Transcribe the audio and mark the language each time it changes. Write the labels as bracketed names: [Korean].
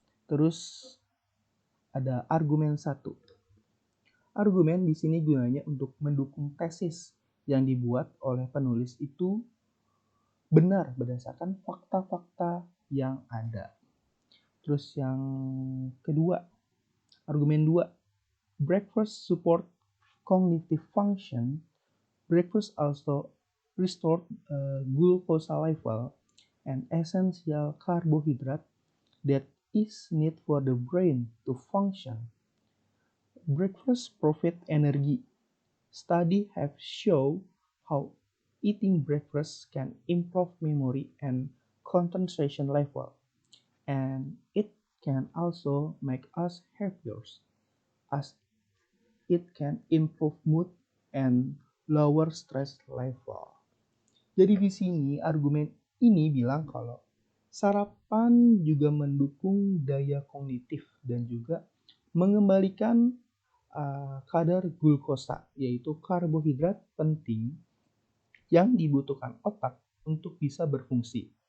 [Indonesian] Terus ada argumen 1. Argumen di sini gunanya untuk mendukung tesis yang dibuat oleh penulis itu benar berdasarkan fakta-fakta yang ada. Terus yang kedua, argumen 2. [English] Breakfast support cognitive function. Breakfast also restore glucose level, an essential carbohydrate that is needed for the brain to function. Breakfast provide energy. Studies have shown how eating breakfast can improve memory and concentration level, and it can also make us happier, as it can improve mood and lower stress level. [Indonesian] Jadi di sini argumen ini bilang kalau sarapan juga mendukung daya kognitif dan juga mengembalikan kadar glukosa, yaitu karbohidrat penting yang dibutuhkan otak untuk bisa berfungsi.